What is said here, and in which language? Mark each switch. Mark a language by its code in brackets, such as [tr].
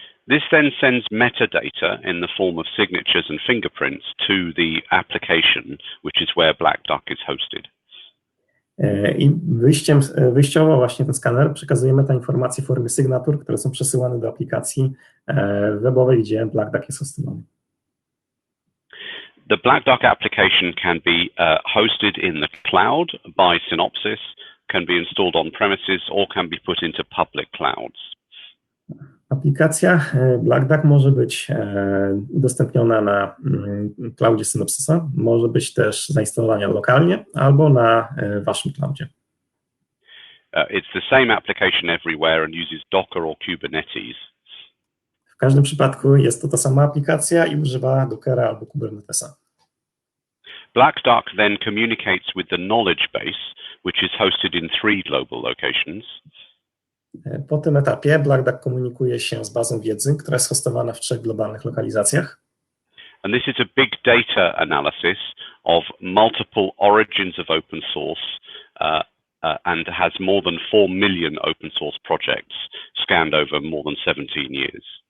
[en] This then sends metadata in the form of signatures and fingerprints to the application, which is where Black Duck is hosted. [pl] I wyjściowo właśnie ten skaner przekazuje metainformacje w formie sygnatur, które są przesyłane do aplikacji webowej, gdzie Black Duck jest hostowany. [en] The Black Duck application can be hosted in the cloud by Synopsys, can be installed on premises, or can be put into public clouds. [pl] Aplikacja Black Duck może być udostępniona na cloudzie Synopsysa, może być też zainstalowana lokalnie albo na waszym cloudzie. [en] It's the same application everywhere and uses Docker or Kubernetes. [pl] W każdym przypadku jest to ta sama aplikacja i używa Dockera albo Kubernetesa. [en] Black Duck then communicates with the knowledge base, which is hosted in 3 global locations. [pl] Po tym etapie Black Duck komunikuje się z bazą wiedzy, która jest hostowana w 3 globalnych lokalizacjach. [en] And this is a big data analysis of multiple origins of open source and has more than 4 million open source projects scanned over more than 17 years.